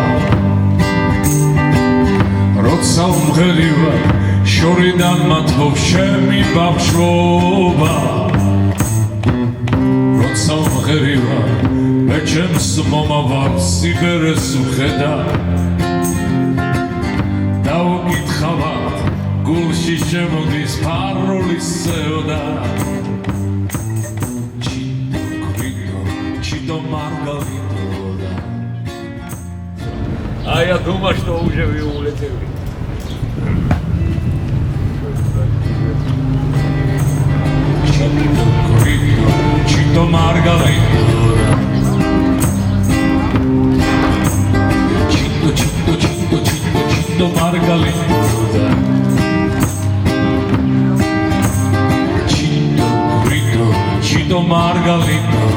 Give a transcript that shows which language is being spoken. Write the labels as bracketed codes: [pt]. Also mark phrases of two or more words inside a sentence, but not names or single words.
[ka] როცა უმღერივარ შორიდან მათბობს ჩემი ბავშვობა როცა უმღერივარ მე ჩემს მომავალ სიბერეს ვხედა დაუკითხავად გულში შემოდის ფარულის სევდა ჩიტო მარგალიტო და [ru] А я думаю, что уже вы улетели. [ka] ჩიტო მარგალიტო ჩიტო მარგალიტო ჩიტო მარგალიტო